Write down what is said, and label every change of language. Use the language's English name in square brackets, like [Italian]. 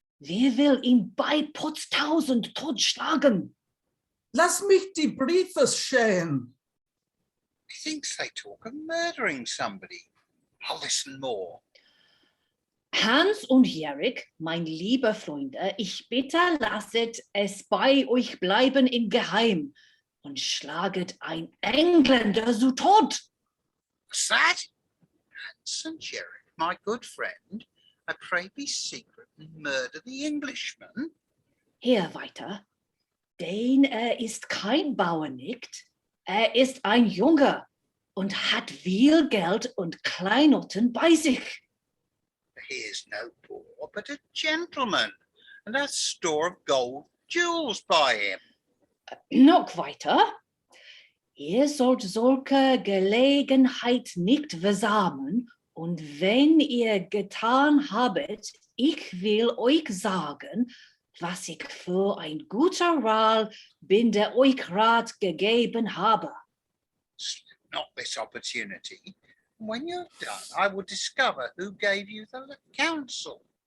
[German] Wer will ihn bei Potztausend totschlagen? Lass mich die Briefe sehen. [English] Methinks they talk of murdering somebody. I'll listen more. [German] Hans und Jerick, mein lieber Freunde, ich bitte, lasset es bei euch bleiben im Geheim und schlaget ein Engländer so tot. [English] What's that? Hans and Jerick, my good friend, I pray be secret and murder the Englishman. [German] Hier weiter. Denn ist kein Bauer nicht, ist ein Junge und hat viel Geld und Kleinotten bei sich. [English] He is no poor, but a gentleman, and hath store of gold jewels by him. [German] Noch weiter. Ihr sollt solche Gelegenheit nicht versagen, und wenn ihr getan habet, ich will euch sagen, was ich für ein guter Ral bin, der euch Rat gegeben habe. [English] Slip not this opportunity. When you're done, I will discover who gave you the counsel.